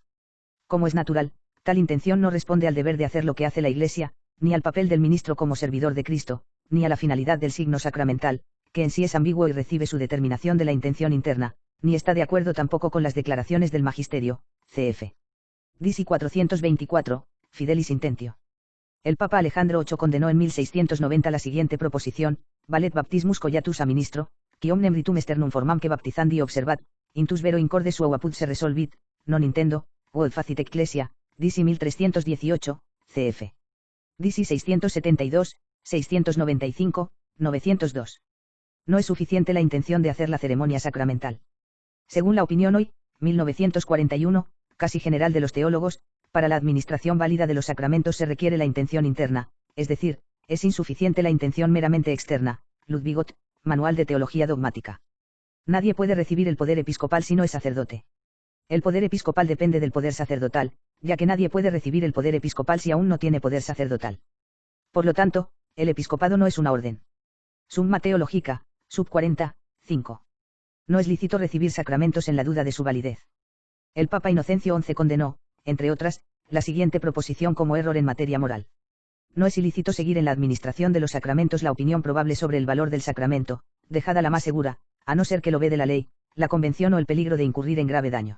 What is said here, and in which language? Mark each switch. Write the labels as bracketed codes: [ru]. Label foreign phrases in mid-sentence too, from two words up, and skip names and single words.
[es] Como es natural, tal intención no responde al deber de hacer lo que hace la Iglesia, ni al papel del ministro como servidor de Cristo, ni a la finalidad del signo sacramental, que en sí es ambiguo y recibe su determinación de la intención interna, ni está de acuerdo tampoco con las declaraciones del Magisterio, cf. Disi 424, [la] Fidelis Intentio. [es] El Papa Alejandro VIII condenó en 1690 la siguiente proposición: [la] Valet baptismus collatus a ministro, qui omnem ritum externum formam que baptizandi observat, intus vero incorde suo apud se resolvit, non intendo, quod facit ecclesia, [es] Disi 1318, cf. Disi 672, 695, 902. No es suficiente la intención de hacer la ceremonia sacramental. Según la opinión hoy, 1941, casi general de los teólogos, para la administración válida de los sacramentos se requiere la intención interna, es decir, es insuficiente la intención meramente externa. Ludvigot, Manual de Teología Dogmática. Nadie puede recibir el poder episcopal si no es sacerdote. El poder episcopal depende del poder sacerdotal, ya que nadie puede recibir el poder episcopal si aún no tiene poder sacerdotal. Por lo tanto, el episcopado no es una orden. Summa Theologica, sub 40, 5. No es lícito recibir sacramentos en la duda de su validez. El Papa Inocencio XI condenó, entre otras, la siguiente proposición como error en materia moral. No es ilícito seguir en la administración de los sacramentos la opinión probable sobre el valor del sacramento, dejada la más segura, a no ser que lo vede la ley, la convención o el peligro de incurrir en grave daño.